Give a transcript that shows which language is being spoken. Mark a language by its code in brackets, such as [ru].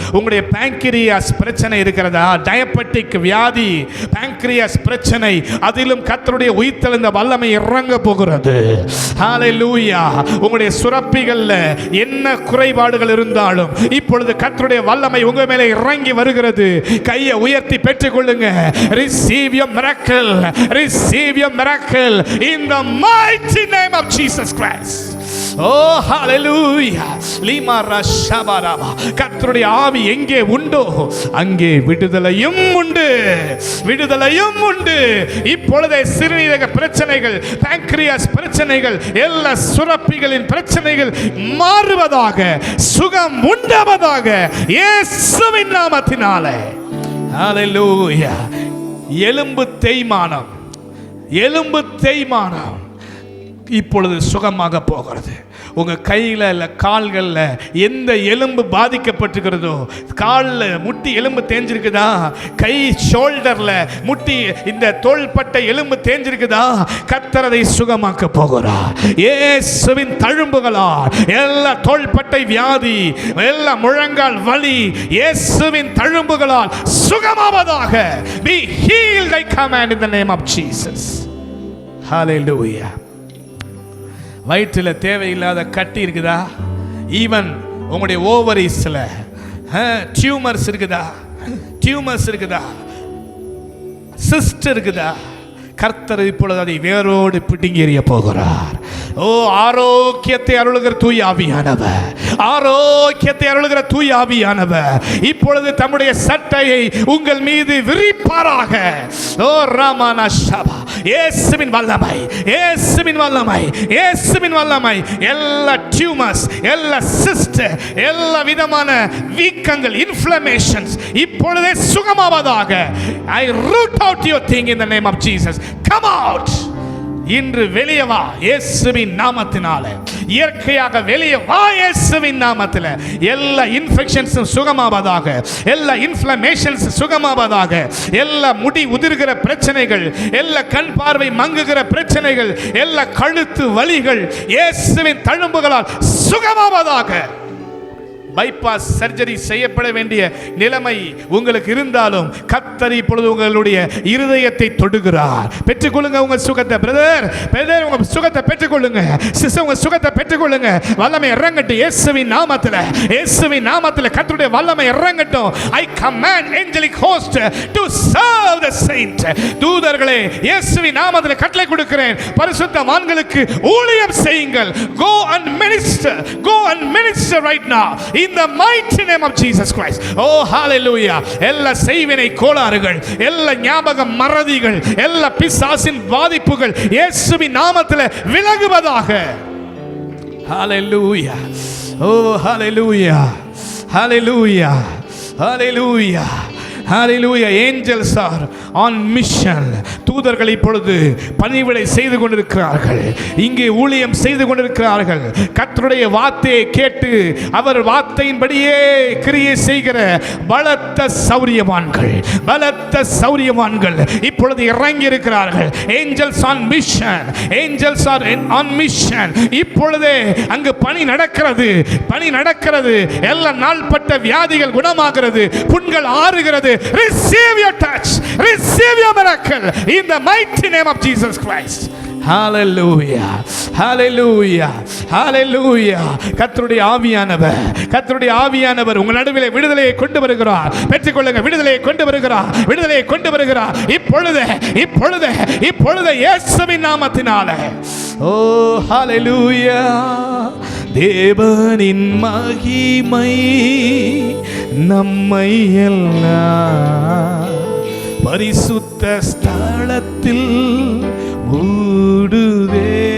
[ta] உங்களுடைய பேங்க்ரியாஸ் பிரச்சனை இருக்கிறதா, டயபெட்டிக் வியாதி, பேங்க்ரியாஸ் பிரச்சனை, அதிலும் கர்த்தருடைய உயிர்த்தெழுந்த வல்லமை இறங்க போகிறது. ஹல்லேலூயா. உங்களுடைய சுரப்பிகள்ல என்ன குறைபாடுகள் இருந்தாலும் இப்பொழுது கர்த்தருடைய வல்லமை உங்க மேலே இறங்கி வருகிறது. கையை உயர்த்தி பெற்றுக்கொள்ளுங்க. [en] Receive your miracle. Receive your miracle in the mighty name of Jesus Christ. Oh hallelujah. லீமா ரஷபரபா. [ta] கர்த்தருடைய ஆவி எங்கே உண்டோ அங்கே விடுதலையும் உண்டு, விடுதலையும் உண்டு. இப்பொழுதே சிறுநீரக பிரச்சனைகள், பேங்க்ரியாஸ் பிரச்சனைகள், எல்லா சுரப்பிகளின் பிரச்சனைகள் மாறுவதாக, சுகம் உண்டாவதாக இயேசுவின் நாமத்தினாலே. ஹல்லேலூயா. எலும்பு தேய்மானம், எலும்பு தேய்மானம் இப்பொழுது சுகமாக போகிறது. உங்கள் கையில் இல்லை கால்களில் எந்த எலும்பு பாதிக்கப்பட்டிருக்கிறதோ, காலில் முட்டி எலும்பு தேஞ்சிருக்குதா, கை ஷோல்டரில் முட்டி இந்த தோள்பட்டை எலும்பு தேஞ்சிருக்குதா, கர்த்தர் அதை சுகமாக்க போகிறார். இயேசுவின் தழும்புகளால் எல்லா தோள்பட்டை வியாதி, எல்லா முழங்கால் வலி இயேசுவின் தழும்புகளால் சுகமாவதாக. [en] Be healed I command in the name of Jesus. Hallelujah. [ta] வயிற்றில் தேவையில்லாத கட்டி இருக்குதா, ஈவன் உங்களுடைய ஓவரிஸில் டியூமர்ஸ் இருக்குதா, டியூமர்ஸ் இருக்குதா, சிஸ்ட் இருக்குதா, கர்த்தர் இப்பொழுது அதை வேரோடு பிடுங்கி எறிய போகிறார். ஓ ஆரோக்கியத்தை அருளுகிற தூய ஆவியானவர், ஆரோக்கியத்தை அருளுகிற தூய ஆவியானவர் இப்பொழுது தம்முடைய சட்டையை உங்கள் மீது விரிப்பாராக. ஓ ராமானா ஷபா. இயேசுவின் வல்லமை, இயேசுவின் வல்லமை, இயேசுவின் வல்லமை எல்லா டியூமர்ஸ், எல்லா சிஸ்ட், எல்லா விதமான வீக்கங்கள், இன்ஃப்ளமேஷன்ஸ் இப்பொழுதே சுகமாவதாக. [en] I root out your thing in the name of Jesus. Come out. [ta] இன்று வெளியே வா இயேசுவின் நாமத்தினாலே. இயற்கையாக வெளியே வா இயேசுவின் நாமத்தில். எல்லா இன்ஃபெக்ஷன்ஸும் சுகமாவதாக, எல்லா இன்ஃப்ளமேஷன்ஸ் சுகமாவதாக, எல்லா முடி உதிர்கிற பிரச்சனைகள், எல்லா கண் பார்வை மங்குகிற பிரச்சனைகள், எல்லா கழுத்து வலிகள் இயேசுவின் தழும்புகளால் சுகமாவதாக. பைபாஸ் சர்ஜரி செய்யப்பட வேண்டிய நிலைமை உங்களுக்கு இருந்தாலும் கர்த்தர் இப்பொழுது உங்களுடைய இருதயத்தை தொடுகிறார். பெற்றுக்கொள்ளுங்க உங்க சுகத்தை. பிரதர், பிரதர் உங்க சுகத்தை பெற்றுக்கொள்ளுங்க. சிஸ்டர் உங்க சுகத்தை பெற்றுக்கொள்ளுங்க. வல்லமை இறங்கட்டும் இயேசுவின் நாமத்தில். இயேசுவின் நாமத்தில் கர்த்தருடைய வல்லமை இறங்கட்டும். [en] I command angelic host to serve the saint. [ta] தூதர்களே இயேசுவின் நாமத்தில் கட்டளை கொடுக்கிறேன், பரிசுத்தவான்களுக்கு ஊழியம் செய்யுங்கள். [en] Go and minister, go and minister right now in the mighty name of Jesus Christ. Oh hallelujah. [ta] எல்லா செய்வினை கோளாறுகள், எல்லா ஞாபக மறதிகள், எல்லா பிசாசின் பாதிப்புகள் இயேசுவின் நாமத்தில் விலகுவதாக. [en] Hallelujah. Oh hallelujah. Hallelujah. Hallelujah. Hallelujah. Angels are on mission. [ta] தூதர்கள் இப்பொழுது பணிவிடை செய்து கொண்டிருக்கிறார்கள், இங்கே ஊழியம் செய்து கொண்டிருக்கிறார்கள். கர்த்தருடைய வார்த்தையை கேட்டு அவர் வார்த்தையின்படியே கிரியை செய்கிற பலத்த சௌரியவான்கள், பலத்த சௌரியவான்கள் இப்பொழுது இறங்கி இருக்கிறார்கள். [en] Angels on mission. Angels are on mission. [ta] இப்பொழுதே அங்கு பணி நடக்கிறது, பணி நடக்கிறது. எல்லா நாள்பட்ட வியாதிகள் குணமாகிறது, புண்கள் ஆறுகிறது. [en] Receive your touch, receive your miracle in the mighty name of Jesus Christ. Hallelujah. Hallelujah. Hallelujah. [ta] கர்த்தருடைய ஆவியானவர், கர்த்தருடைய ஆவியானவர் உங்கள் நடுவிலே விடுதலையை கொண்டு வருகிறார். பெற்றுக்கொள்ளுங்க. விடுதலையை கொண்டு வருகிறார், விடுதலையை கொண்டு வருகிறார். இப்பொழுது இப்பொழுது இப்பொழுது இயேசுவின் நாமத்தினாலே. ஓ ஹalleluya. தேவனின் மகிமை நம்மை எல்லாம் பரிசுத்த ஸ்தலத்தில் மூடுதே.